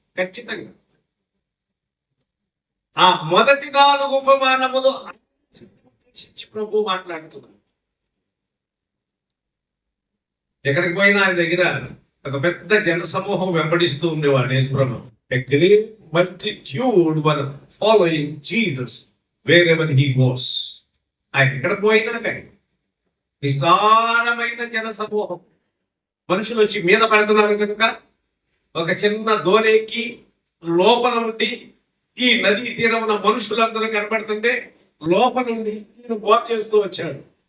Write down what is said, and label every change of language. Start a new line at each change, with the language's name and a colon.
Telugu: ఖచ్చితంగా ఆ మొదటి 4 ఉపమానములు ప్రభు మాట్లాడుతున్నారు. ఎక్కడికి పోయినా ఆయన దగ్గర ఒక పెద్ద జన సమూహం వెంబడిస్తూ ఉండేవాడు యేసుప్రభు.
English: A great multitude were following Jesus wherever he goes.
Telugu: ఆయన ఎక్కడ పోయినా కానీ విస్తారమైన జన సమూహం, మనుషులు వచ్చి మీద పడుతున్నారు కనుక ఒక చిన్న దోణెక్కి లోపల ఉండి ఈ నదీ తీరమున మనుషులందరూ కనబడుతుంటే లోపల నుండి బోధ చేస్తూ వచ్చాడు.